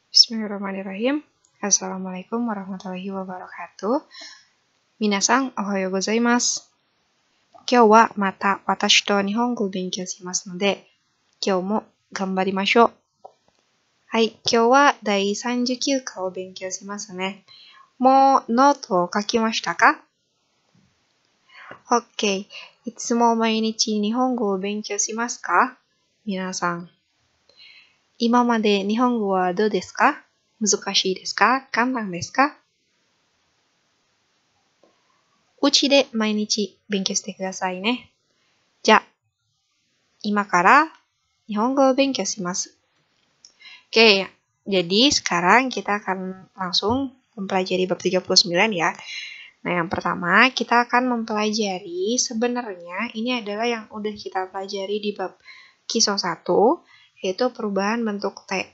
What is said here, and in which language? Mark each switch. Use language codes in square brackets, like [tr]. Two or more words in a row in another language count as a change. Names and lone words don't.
[ar] بسم الله الرحمن الرحيم. السلام عليكم ورحمة الله وبركاته. [ja] 皆さん、おはようございます。今日はまた私と日本語を勉強しますので、今日も頑張りましょう. はい、今日は第39 課を勉強しますね。もうノートを書きましたか？ OK。いつも毎日日本語を勉強しますか？皆さん。今まで日本語はどうですか？難しいですか？簡単ですか？うちで毎日勉強してくださいね。じゃあ、今から日本語を勉強します。 [id] Oke, jadi sekarang kita akan langsung mempelajari bab 39 ya. Nah, yang pertama kita akan mempelajari sebenarnya ini adalah yang udah kita pelajari di bab Kiso 1, yaitu perubahan bentuk T.